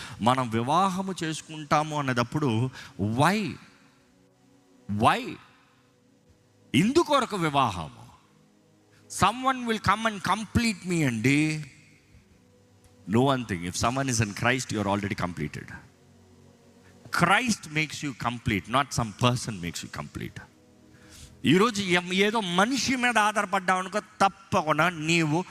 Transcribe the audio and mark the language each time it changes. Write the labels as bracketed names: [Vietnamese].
[Telugu] మనం వివాహము చేసుకుంటాము అనేటప్పుడు వై ఇందుకొరకు వివాహము? [English] Someone will come and complete me అండి. No one thing, if someone is in Christ, you are already completed. Christ makes you complete, not some person makes you complete. [Telugu] ఈరోజు ఏదో మనిషి మీద ఆధారపడ్డావు అనుకో, తప్పకుండా నీవు